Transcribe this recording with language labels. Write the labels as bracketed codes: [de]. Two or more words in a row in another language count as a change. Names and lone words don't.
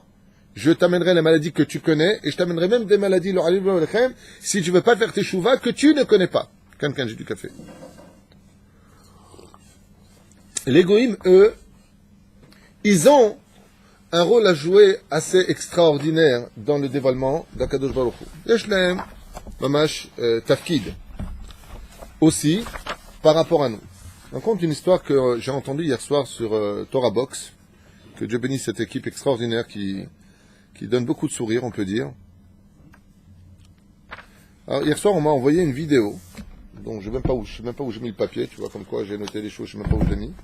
[fr] Je t'amènerai les maladies que tu connais, et je t'amènerai même des maladies, si tu veux pas faire tes chouvas, que tu ne connais pas. Quelqu'un, j'ai du café. Les Goïm, eux, ils ont un rôle à jouer assez extraordinaire dans le dévoilement d' [he] הקדוש ברוך הוא. יש להם, ממש, תפקיד. [fr] Aussi, par rapport à nous. Je raconte une histoire que j'ai entendue hier soir sur Torah Box, que Dieu bénisse cette équipe extraordinaire qui donne beaucoup de sourires, on peut dire. Alors, hier soir, on m'a envoyé une vidéo, donc je ne sais même pas où j'ai mis le papier, tu vois, comme quoi j'ai noté les choses, je ne sais même pas où je l'ai mis.